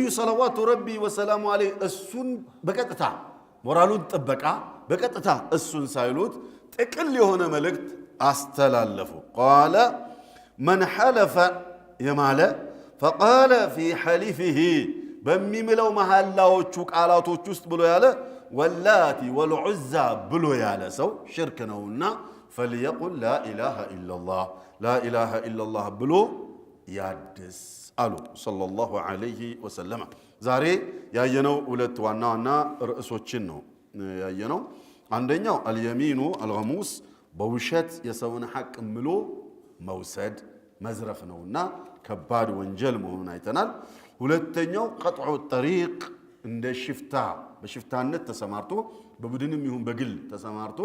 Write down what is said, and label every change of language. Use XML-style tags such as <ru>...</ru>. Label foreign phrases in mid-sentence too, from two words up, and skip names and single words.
<ar>صلوات ربي وسلامه عليه</ar> <am>እሱን በቀጥታ ሞራሉን ጥበቃ በቀጥታ እሱን ሳይሉት ጥቅል የሆነ መልእክት አስተላለፉ</am> <ar>قال من حلف يمال فقال في حلفه</ar> <am>በሚምለው መሐላዎቹ ቃላቶች ውስጥ ብሎ ያለ</am> <ar>واللات والعزى</ar> <am>ብሎ ያለ ሰው ሽርክ ነውና فليقل</am> <ar>لا اله الا الله لا اله الا الله</ar> <am>ብሎ ያድስ አሉ</am> <ar>صلى الله عليه وسلم</ar> <am>ዛሬ ያየነው ሁለት ዋና ዋና ርዕሶችን ነው ያየነው አንደኛው</am> <ar>اليمين الغموس</ar> <am>በውሸት የሰውን ሐቅ ምሎ መውሰድ መዝረፍ ነውና ከባድ ወንጀል መሆኑን አይተናል ሁለተኛው</am> <ar>قطع الطريق</ar> <am>እንደ ሽፍታ በሽፍታነት ተሰማርቶ በቡድንም ይሁን በግል ተሰማርቶ</am>